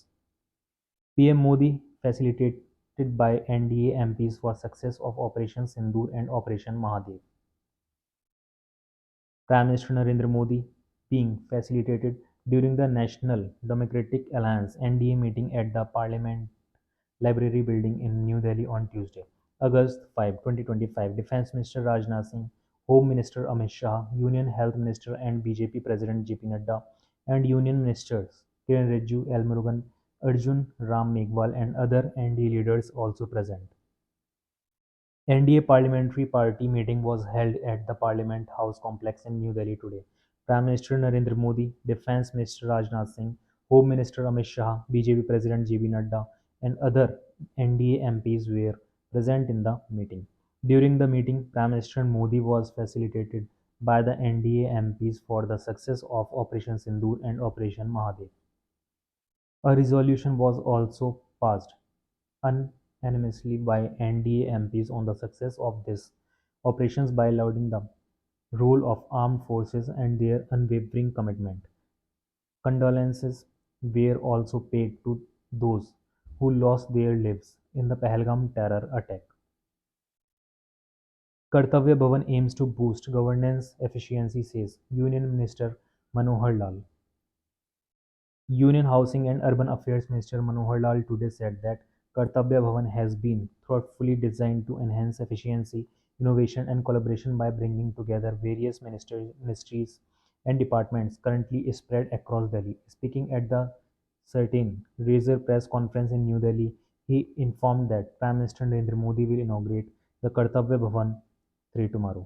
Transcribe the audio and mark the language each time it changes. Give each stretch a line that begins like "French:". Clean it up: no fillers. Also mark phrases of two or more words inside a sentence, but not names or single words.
English: PM Modi facilitated by NDA MPs for success of Operation Sindoor and Operation Mahadev. Prime Minister Narendra Modi being facilitated during the National Democratic Alliance NDA meeting at the Parliament Library Building in New Delhi on Tuesday, August 5, 2025. Defense Minister Rajnath Singh, Home Minister Amit Shah, Union Health Minister and BJP President JP Nadda, and Union Ministers Kiren Rijiju, L. Murugan, Arjun Ram Meghwal, and other NDA leaders also present. NDA Parliamentary Party meeting was held at the Parliament House complex in New Delhi today. Prime Minister Narendra Modi, Defense Minister Rajnath Singh, Home Minister Amit Shah, BJP President JB Nadda, and other NDA MPs were present in the meeting. During the meeting, Prime Minister Modi was facilitated by the NDA MPs for the success of Operation Sindoor and Operation Mahadev. A resolution was also passed unanimously by NDA MPs on the success of these operations by lauding the role of armed forces and their unwavering commitment. Condolences were also paid to those who lost their lives in the Pahalgam terror attack. Kartavya Bhavan aims to boost governance efficiency, says Union Minister Manohar Lal. Union Housing and Urban Affairs Minister Manohar Lal today said that Kartavya Bhavan has been thoughtfully designed to enhance efficiency, innovation, and collaboration by bringing together various ministries and departments currently spread across Delhi. Speaking at the certain Razor press conference in New Delhi, he informed that Prime Minister Narendra Modi will inaugurate the Kartavya Bhavan 3 tomorrow.